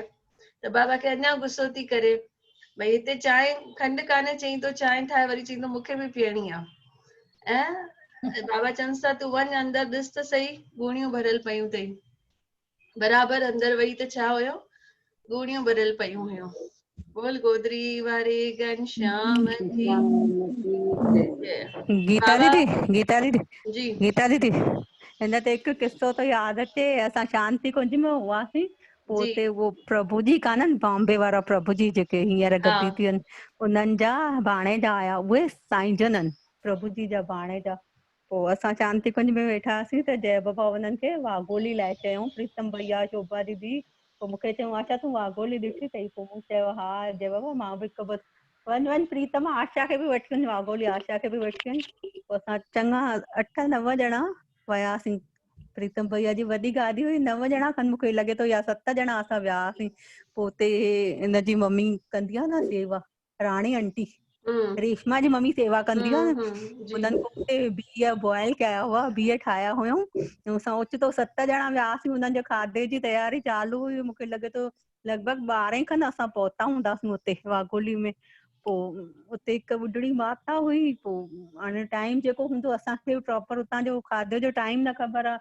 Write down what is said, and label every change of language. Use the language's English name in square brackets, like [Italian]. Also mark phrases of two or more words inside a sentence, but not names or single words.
[Sindhi] त बाबा खे अञा गुस्सो थी करे, भई हिते चांहि खंड कान्हे, चई थो चांहि ठाहे, वरी चई थो मूंखे बि पीअणी आहे। ऐं बाबा चवनिसि था तूं वञ अंदर ॾिस त सही, ॻूणियूं भरियल पयूं अथई। बराबरि अंदर वई त छा हुयो, ॻूणियूं भरियल पयूं हुयूं। बोल गोदरी वारे घनश्याम जी। गीता बाबा दीदी, गीता दीदी, जी गीता दीदी, हिन ते हिकु किस्सो तो यादि अचे, असां शांति कुंज में हुआसीं, पोइ जी उते उहो प्रभु जी कान्हनि, बॉम्बे वारा प्रभु जी जेके हींअर हा गद्दी थी आहिनि, उन्हनि जा भाणेजा आया, उहे साईं जन आहिनि, प्रभु जी जा भाणेजा। पोइ असां शांति कुंज में वेठा हुआसीं त जय बाबा उन्हनि खे वाघोली लाइ चयूं, प्रीतम भैया, शोभा दीदी। पोइ मूंखे चयूं आशा तूं वाघोली ॾिठी अथई? पोइ मूं चयो हा जय बाबा मां बि हिकु वञ प्रीतम, आशा खे बि वठी वञ वाघोली, आशा खे बि वठी वञ। पोइ असां चङा 8-9 ॼणा वियासीं प्रीतम भैया जी वॾी गाॾी हुई, 9 ॼणा खनि मूंखे लॻे थो या 7 ॼणा असां वियासीं। पोइ उते हिनजी मम्मी कंदी आहे न सेवा, राणी आंटी रेशमा जी मम्मी सेवा कंदी आहे न, उन्हनि को उते बिह बॉइल कया हुआ, बिह ठाहिया हुयूं, असां ओचितो 7 ॼणा वियासीं। उन्हनि जे खाधे जी तयारी चालू हुई, मूंखे लॻे थो लॻभॻि 12 खनि असां पहुता हूंदासीं उते वाघोली में। पोइ उते हिकु ॿुढड़ी माता हुई, पोइ हाणे टाइम जेको हूंदो असांखे प्रॉपर उतां जो खाधे जो टाइम न ख़बर आहे।